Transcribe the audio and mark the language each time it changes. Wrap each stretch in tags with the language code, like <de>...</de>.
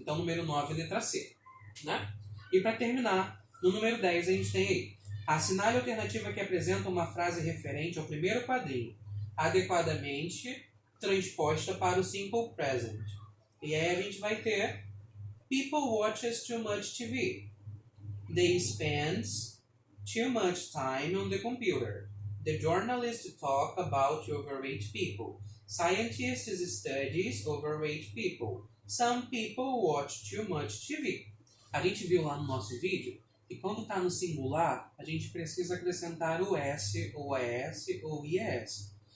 <pt>Então, número 9, letra C. Né? E para terminar, no número 10 a gente tem aí: assinale a alternativa que apresenta uma frase referente ao primeiro quadrinho, adequadamente transposta para o simple present.</pt> <en>E aí a gente vai ter: people watches too much TV. They spend too much time on the computer. The journalists talk about overweight people. Scientists studies overweight people. Some people watch too much TV.</en> <pt>A gente viu lá no nosso vídeo que quando está no singular, a gente precisa acrescentar o S, ou ES, ou IES.</pt>